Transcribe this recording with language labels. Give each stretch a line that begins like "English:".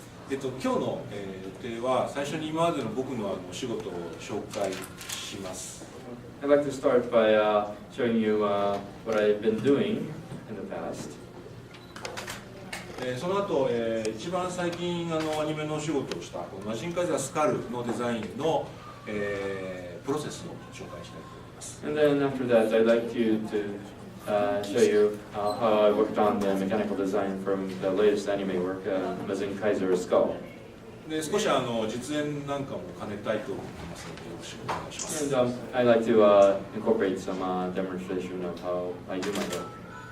Japanese: 今日の予定は最初に今までの僕のお仕事を紹介します。
English: I'd like to start by showing you what I've been doing in the past.
Japanese: その後、一番最近アニメのお仕事をしたマジンカイザースカルのデザインの、プロセスを紹介したいと思います。
English: And then after that, I'd like you to show you how I worked on the mechanical design from the latest anime work, Mazinkaiser SKL.
Japanese: で少し実演なんかも兼ねたいと思ってますのでよろしくお願いします。
English: And I'd like to incorporate some demonstration of how I do my work.